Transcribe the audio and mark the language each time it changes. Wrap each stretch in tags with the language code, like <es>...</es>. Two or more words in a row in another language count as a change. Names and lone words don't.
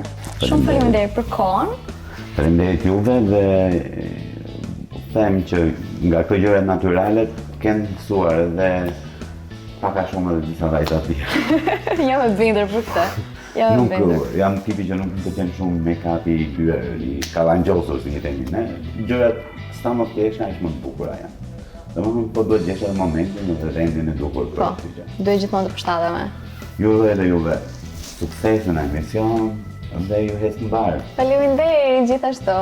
<sq>Shumë faleminderit për kohën. Faleminderit juve dhe them që nga këto gjëra natyrale kanë mësuar edhe pak a shumë edhe disa vajza të tjera. Jam e bindur për këtë. Jam tipi që nuk më pëlqen shumë make-up i byer, i kalangjosur si themi ne. Gjërat sa më të thjeshta aq më të bukura janë. Domethënë po duhet gjesh edhe momentin në rendin e duhur për këtë gjë. Duhet gjithmonë të përshtatemi. Juve sukses në emision dhe ju hes mbar. Faleminderit gjithashtu.</sq>